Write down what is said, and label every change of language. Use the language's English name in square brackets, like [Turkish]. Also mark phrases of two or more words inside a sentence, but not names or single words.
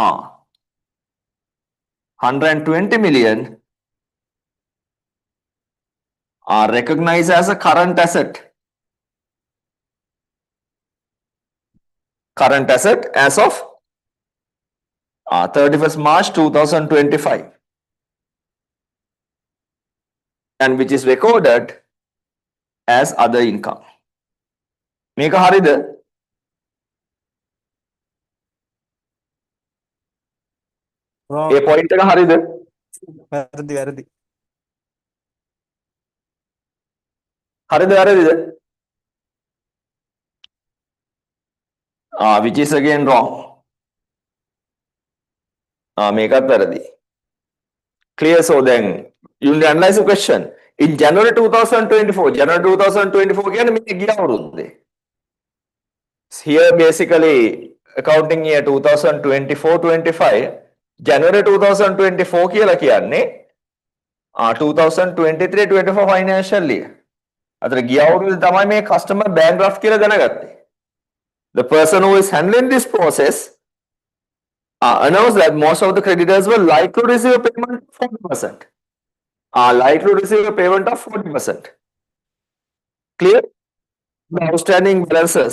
[English] 120 million are recognized as a current asset. Current asset as of 31st March 2025, and which is recorded as other income. [Sinhala] මේක හරිද? [English] Wrong. [Sinhala] ඒ point එක හරිද? වැරදි වැරදි. හරිද වැරදිද? [English] Which is again wrong. [Sinhala] මේකත් වැරදි. [English] Clear? So then you will analyze the question. In January 2024, January 2024 [Sinhala] කියන්නේ මේ ගිය අවුරුද්දේ. [English] Here basically accounting year 2024-25, January 2024 [Sinhala] කියලා කියන්නේ [English] 2023-24 financial year. [Sinhala] අතර ගිය අවුරුද්දේ තමයි මේ customer bankrupt කියලා දැනගත්තේ. [English] The person who is handling this process announced that most of the creditors were likely to receive a payment of 40%. Likely to receive a payment of 40%. Clear? The outstanding balances.